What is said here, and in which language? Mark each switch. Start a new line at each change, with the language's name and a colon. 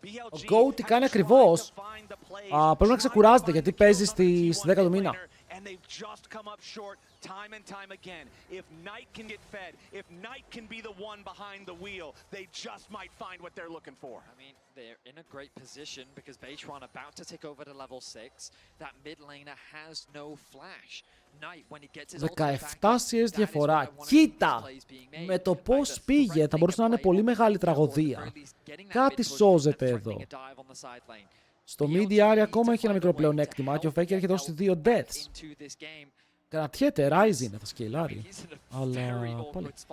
Greek: Ο Go τι κάνει ακριβώς? Πρέπει να ξεκουράζεται γιατί παίζει στη 10 του μήνα.
English: And they've just come up short time and time again. If Knight can get fed, if Knight can be the one behind the wheel, they just might find what they're looking for. I mean, they're in a great position because Beishwan about to take over to level 6. That mid laner has no flash. Knight when he gets his 17 CS διαφορά.
Greek: Κοίτα! Με το πώς πήγε θα μπορούσε να είναι πολύ μεγάλη τραγωδία. Κάτι σώζεται εδώ. Στο mid area ακόμα έχει ένα μικρό πλεονέκτημα και ο Faker έχει δώσει 2 deaths. Κρατιέται, Ryze είναι, θα σκελάρει. Αλλά πάλι.